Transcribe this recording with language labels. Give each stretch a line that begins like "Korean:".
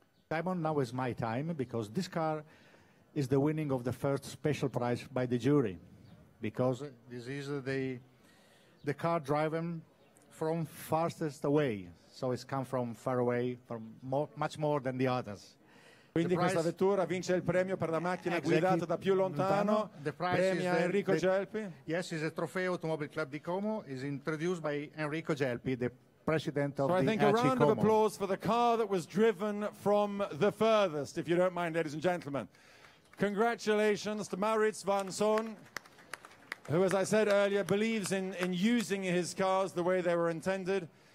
English: Simon, now is my time, because this car is the winning of the first special prize by the jury, because this is the car driven from farthest away. So it's come from far away, from much more than the others.
Italian: Quindi questa vettura vince il premio per la macchina guidata da più lontano, premia Enrico Gelpi.
English: Yes, it's a Trofeo Automobile Club di Como, is introduced by Enrico Gelpi, the president of so the I think ACI a round Como. of applause for the car that was driven from the furthest, if you don't mind, ladies and gentlemen. Congratulations to Maurits van Son, who, as I said earlier, believes in using his cars the way they were intended.